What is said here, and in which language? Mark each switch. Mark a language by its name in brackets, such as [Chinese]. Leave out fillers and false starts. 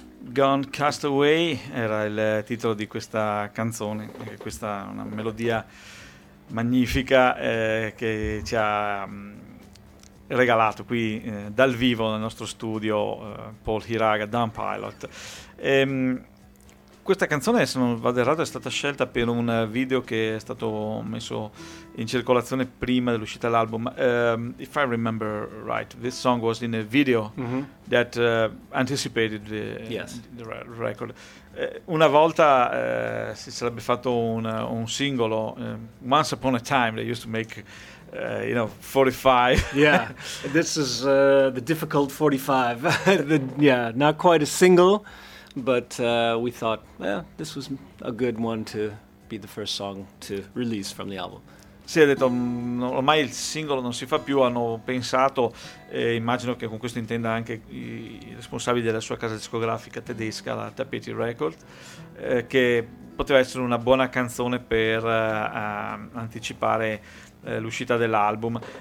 [Italian] Gone Cast Away era il titolo di questa canzone, questa è una melodia magnifica che ci ha regalato qui dal vivo nel nostro studio Paul Hiraga, Dan Pilot. Questa canzone, se non vado errato, è stata scelta per un video che è stato messo in circolazione prima dell'uscita dell'album. [English] If I remember right, this song was in a video that anticipated the, the record. [Italian] Una volta si sarebbe fatto un singolo, [English] Once Upon a Time, they used to make... you know, 45. Yeah, this is the difficult 45. yeah, not quite a single, but we thought, well, this was a good one to be the first song to release from the album. [Italian] Sì, ha detto, ormai il singolo non si fa più, hanno pensato, e immagino che con questo intenda anche i responsabili della sua casa discografica tedesca, la Tapeti Record, che poteva essere una buona canzone per anticipare l'uscita dell'album.